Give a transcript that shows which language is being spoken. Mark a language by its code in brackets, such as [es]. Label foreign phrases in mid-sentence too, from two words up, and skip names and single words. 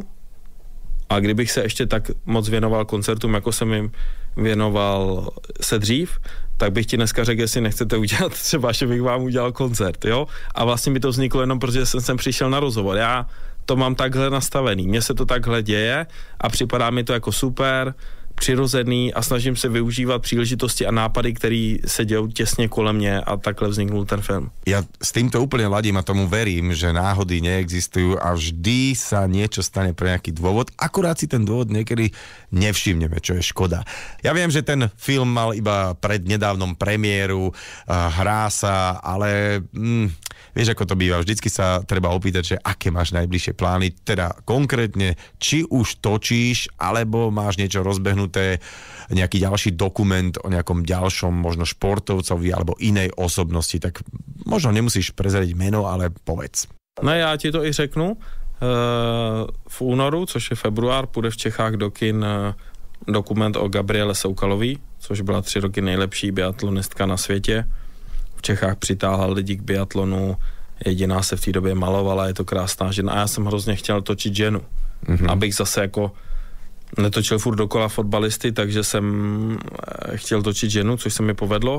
[cs] A kdybych se ještě tak moc věnoval koncertům, jako jsem jim věnoval se dřív, tak bych ti dneska řekl, jestli nechcete udělat třeba, že bych vám udělal koncert, jo? A vlastně mi to vzniklo jenom, protože jsem sem přišel na rozhovor. Já to mám takhle nastavený, mně se to takhle děje a připadá mi to jako super, přirozený a snažím se využívat příležitosti a nápady, které se dějou těsně kolem mě a takhle vzniknul ten film. [sk] Ja s týmto úplne ladím a tomu verím, že náhody neexistujú a vždy sa niečo stane pre nejaký dôvod. Akurát si ten dôvod niekedy nevšimneme, čo je škoda. Ja viem, že ten film mal iba prednedávnom premiéru, hrá sa, ale vieš, ako to býva, vždycky sa treba opýtať, že aké máš najbližšie plány, teda konkrétne, či už točíš, alebo máš niečo rozbehnuté, nejaký ďalší dokument o nejakom ďalšom, možno športovcovi alebo inej osobnosti, tak možno nemusíš prezradiť meno, ale povedz. [cs] No já ti to i řeknu. V únoru, což je február, půjde v Čechách do kin dokument o Gabriele Soukalové, což byla 3 roky nejlepší biatlonistka na světě. V Čechách přitáhla lidi k biatlonu, jediná se v té době malovala, je to krásná žena a já jsem hrozně chtěl točit ženu, abych zase jako netočil furt dokola fotbalisty, takže jsem chtěl točit ženu, což se mi povedlo.